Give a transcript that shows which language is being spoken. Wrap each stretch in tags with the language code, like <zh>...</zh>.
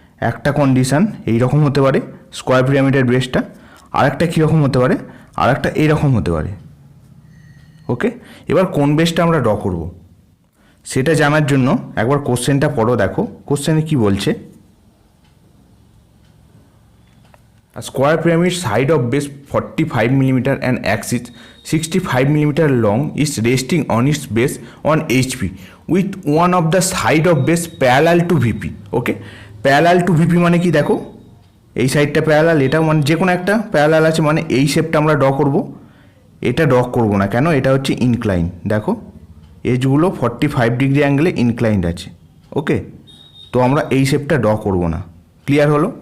<bn>একটা কন্ডিশান এইরকম হতে পারে স্কোয়ার পিরামিডের বেসটা, আর একটা কীরকম হতে পারে, আর একটা এইরকম হতে পারে। ওকে, এবার কোন বেসটা আমরা ড্র করব সেটা জানার জন্য একবার কোশ্চেনটা পড়ো, দেখো কোশ্চেনে কি বলছে।</bn> <en>A square pyramid side of base 45 mm and axis 65 mm long is resting on its base on HP with one of the side of base parallel to VP.</en> <bn>Okay, parallel to VP মানে কি দেখো, এই সাইডটা parallel, এটা মানে যে কোনো একটা প্যারালাল আছে, মানে এই শেপটা আমরা ড্র করব। এটা ড্র করব না কেন, এটা হচ্ছে ইনক্লাইন, দেখো এজগুলো 45 ডিগ্রি অ্যাঙ্গেলে ইনক্লাইন্ড আছে। ওকে, তো আমরা এই শেপটা ড্র করব না। ক্লিয়ার হলো?</bn>